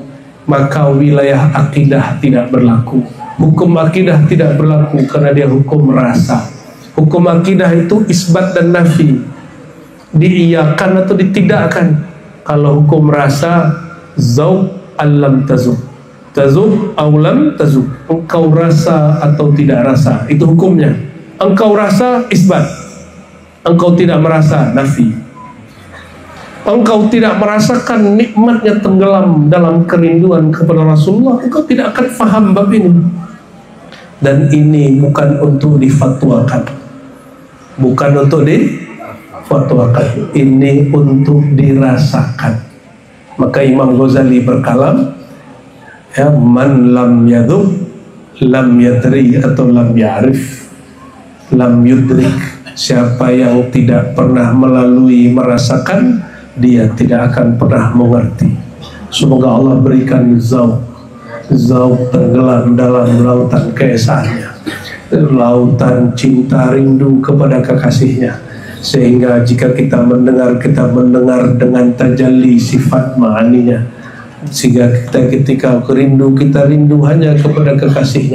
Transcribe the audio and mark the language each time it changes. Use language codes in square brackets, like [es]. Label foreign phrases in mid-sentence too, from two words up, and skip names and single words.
[ms] Maka wilayah akidah tidak berlaku. Hukum akidah tidak berlaku karena dia hukum rasa. Hukum akidah itu isbat dan nafi, diiyakan atau ditidakkan. Kalau hukum rasa, [ar] ذوق ألم تذق، تذق أو لم تذق, [ms] engkau rasa atau tidak rasa, itu hukumnya. Engkau rasa isbat, engkau tidak merasa nafi. Engkau tidak merasakan nikmatnya tenggelam dalam kerinduan kepada Rasulullah, engkau tidak akan faham bab ini. Dan ini bukan untuk difatwakan, bukan untuk difatwakan, ini untuk dirasakan. Maka Imam Ghazali berkalam, [ar] يا، من لم يذب لم يدر atau لم يعرف لم يدرك. [ms] Siapa yang tidak pernah melalui merasakan, dia tidak akan pernah mengerti. Semoga Allah berikan zauq tenggelam dalam lautan keesaannya, lautan cinta rindu kepada kekasihnya, sehingga jika kita mendengar dengan tajalli sifat ma'aninya, sehingga kita ketika rindu, kita rindu hanya kepada kekasihnya.